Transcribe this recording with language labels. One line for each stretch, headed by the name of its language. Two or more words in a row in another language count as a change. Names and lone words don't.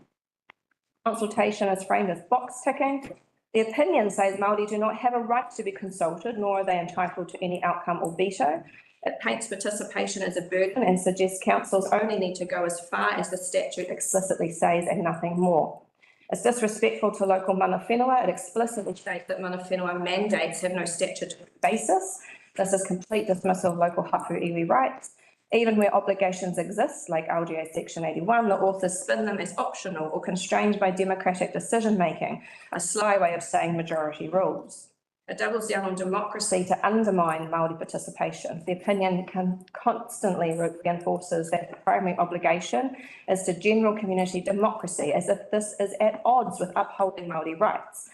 English: Consultation is framed as box ticking. The opinion says Māori do not have a right to be consulted, nor are they entitled to any outcome or veto. It paints participation as a burden and suggests councils only need to go as far as the statute explicitly says and nothing more. It's disrespectful to local
Māori: mana whenua.
English: It explicitly states that
Māori: mana whenua
English: mandates have no statutory basis. This is complete dismissal of local
Māori: hapu iwi
English: rights. Even where obligations exist, like LGA Section 81, the authors spin them as optional or constrained by democratic decision-making, a sly way of saying majority rules. It doubles down on democracy to undermine Māori participation. The opinion constantly reinforces that the primary obligation is to general community democracy, as if this is at odds with upholding Māori rights.